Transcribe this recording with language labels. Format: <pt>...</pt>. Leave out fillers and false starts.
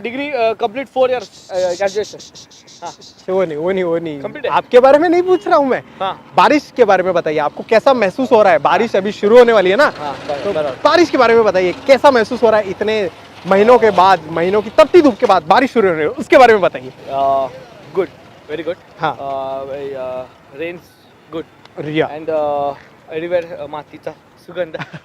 <en>Degree complete 4 years graduation.</en> <hi>वो नहीं</hi> <en>Complete है.</en> <hi>आपके बारे में नहीं पूछ रहा हूँ मैं. बारिश के बारे में बताइए, आपको कैसा महसूस हो रहा है? बारिश अभी शुरू होने वाली है ना, तो बारिश के बारे में बताइए कैसा महसूस हो रहा है? इतने महीनों के बाद, महीनों की तपती धूप के बाद बारिश शुरू हो रही है, उसके बारे में बताइए.</hi> <en>Good, very good.</en> <hi>हाँ.</hi> <en>Rains good. रिया and everywhere</en> <mr>मातीचा सुगंध.</mr>